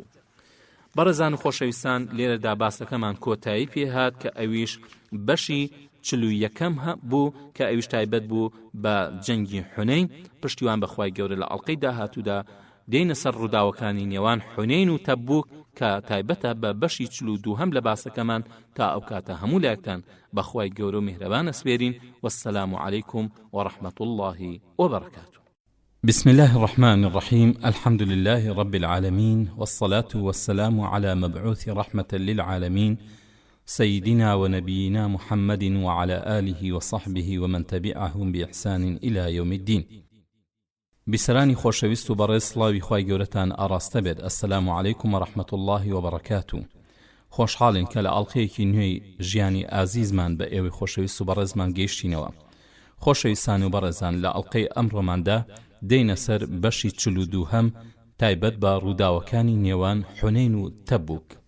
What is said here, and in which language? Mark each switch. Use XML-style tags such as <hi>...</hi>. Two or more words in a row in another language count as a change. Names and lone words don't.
<ckb>بەڕێزان و خۆشەویستان لێرەدا باسەکەمان کۆتایی پێهات کە ئەویش بەشی 41 بوو کە ئەویش تایبەت بوو بە جەنگی حونەین. پشتیوان بەخوای گەورە لە ئەڵقەی داهاتوودا دێنە سەر ڕووداوەکانی نێوان حونەین و تەبوک کە تایبەتە بە بەشی 42 لە باسەکەمان. تا ئەو کاتە هەموو لایەکتان بەخوای گەورە و میهرەبان ئەسپێرین.</ckb> <ar>والسلام عليكم ورحمة الله وبركاته. بسم الله الرحمن الرحيم. الحمد لله رب العالمين، والصلاة والسلام على مبعوث رحمة للعالمين سيدنا ونبينا محمد وعلى آله وصحبه ومن تبعهم بإحسان إلى يوم الدين.</ar> <ckb>بسرانی خۆشەویست و بەڕێز سڵاوی خوای گەورەتان ئاڕاستە بێت.</ckb> <ar>ئەسسەلامو عەلەیکوم وەڕەحمەتوڵڵاهی وبەڕەکاتوو.</ar> <ckb>خۆشحاڵین کە لە ئەڵقەیەکی نوێی ژیانی ئازیزمان بە ئێوەی خۆشەویست و بەڕێزمان گەیشتینەوە. خۆشەویستان و بەڕێزان، لە ئەڵقەی ئەمڕۆماندا دێینە سەر بەشی 42 تایبەت بە ڕووداوەکانی نێوان حونەین و تەبوک.</ckb>